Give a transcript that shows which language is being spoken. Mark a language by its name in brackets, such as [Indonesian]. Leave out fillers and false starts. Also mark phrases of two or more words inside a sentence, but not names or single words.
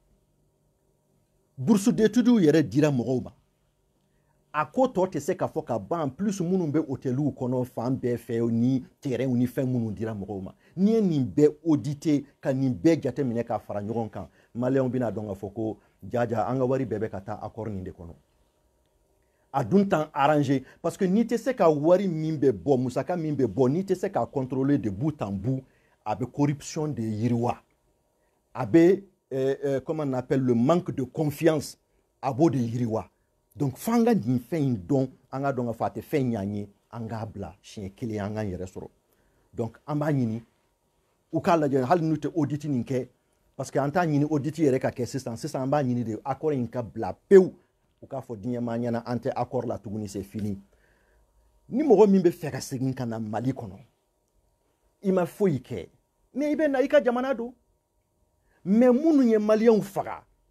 [Bambara] bourse d'études yɛrɛ dira mɔgɔw ma a ko tɔ tɛ se ka fɔ ka ban plus minnu bɛ hôteliw kɔnɔ fan bɛɛ fɛ ni terrainw ni fɛn minnu dira mɔgɔw ma n'i ye nin bɛɛ auditer ka nin bɛɛ jateminɛ ka fara ɲɔgɔn kan maliyɛnw bɛna dɔn k'a fɔ ko jaja an ka wari bɛɛ bɛ ka taa accord nin de kɔnɔ a dun t'an arranger [French] parce que [Bambara] n'i tɛ se ka wari min bɛ bɔ musaka min bɛ bɔ n'i tɛ se ka [French] contrôler de bout en bout [Bambara] a bɛ corruption de yiriwa a bɛ comment [French] on appelle le manque de confiance [Bambara] a b'o de yiriwa donc f'an ka nin fɛn in dɔn an ka dɔn k'a fɔ a tɛ fɛn ɲ'an ye an k'a bila siɲɛ kelen an k'an yɛrɛ sɔrɔ donc an b'a ɲini u k'a lajɛ hali n'u tɛ audit nin kɛ [French] parce que [Bambara] an t'a ɲini audit yɛrɛ ka kɛ sisan an b'a ɲini de accord in ka bila pewu u k'a fɔ diɲɛmaa ɲɛna an tɛ accord la tuguni [French] c'est fini [Bambara] ni mɔgɔ min bɛ fɛ ka segin ka na Mali kɔnɔ i ma foyi kɛ mais i bɛ na i ka jamana don mais minnu ye maliyɛnw faga